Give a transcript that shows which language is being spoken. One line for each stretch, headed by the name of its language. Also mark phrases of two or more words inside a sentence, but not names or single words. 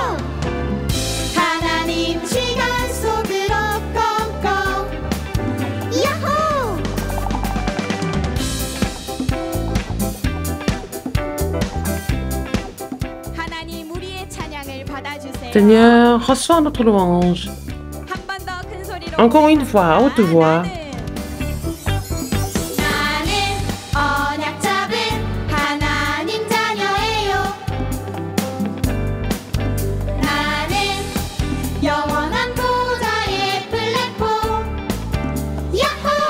Korean: 하나님 시간 속으로 고고. 야호. 하나님 우리의 찬양을 받아주세요.
French: Seigneur, reçois notre louange.
Korean: 한 번 더 큰 소리로
French: Encore une fois, à haute voix.
Korean: 나는 언약 잡은 하나님 자녀예요. 나는 영원한 보좌의 플랫폼 야호.